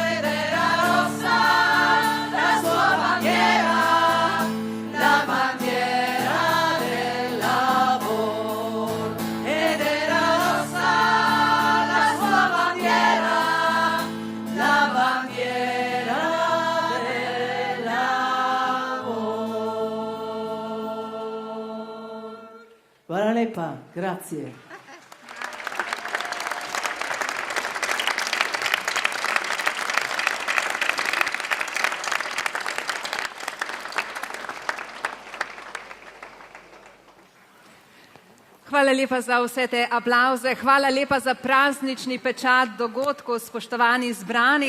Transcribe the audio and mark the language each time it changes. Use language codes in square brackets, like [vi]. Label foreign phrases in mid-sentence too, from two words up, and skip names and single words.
[it] Ed era rossa la sua bandiera, la bandiera del lavoro. Ed era rossa la sua bandiera, la bandiera del lavoro. [sl] Hvala lepa, [it] grazie. [sl] Hvala lepa za vse te aplavze, hvala lepa za praznični pečat dogodkov, spoštovani zbrani.